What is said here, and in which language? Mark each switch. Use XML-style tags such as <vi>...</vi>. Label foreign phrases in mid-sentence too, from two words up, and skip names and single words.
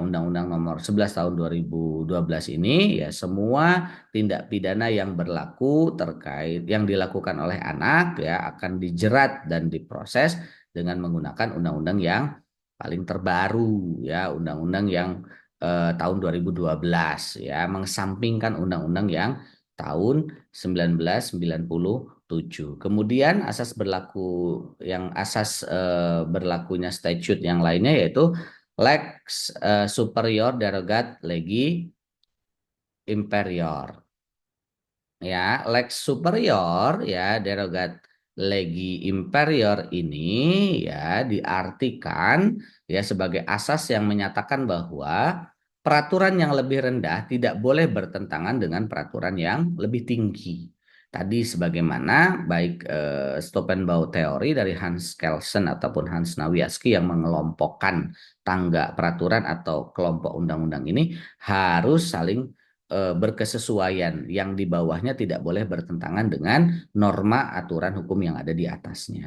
<id>Undang-Undang Nomor 11 Tahun 2012 ini ya semua tindak pidana yang berlaku terkait yang dilakukan oleh anak ya akan dijerat dan diproses dengan menggunakan undang-undang yang paling terbaru ya undang-undang yang tahun 2012 ya mengesampingkan undang-undang yang tahun 1997. Kemudian asas berlakunya statute yang lainnya yaitu</id> <la>lex superior derogat legi imperior.</la> <id>Ya,</id> <la>lex superior</la> <id>ya</id> <la>derogat legi imperior</la> <id>ini ya diartikan ya sebagai asas yang menyatakan bahwa peraturan yang lebih rendah tidak boleh bertentangan dengan peraturan yang lebih tinggi. Tadi sebagaimana baik Stop-and-Bow teori dari Hans Kelsen ataupun Hans Nawiaski yang mengelompokkan tangga peraturan atau kelompok undang-undang ini harus saling berkesesuaian yang di bawahnya tidak boleh bertentangan dengan norma aturan hukum yang ada di atasnya.</id>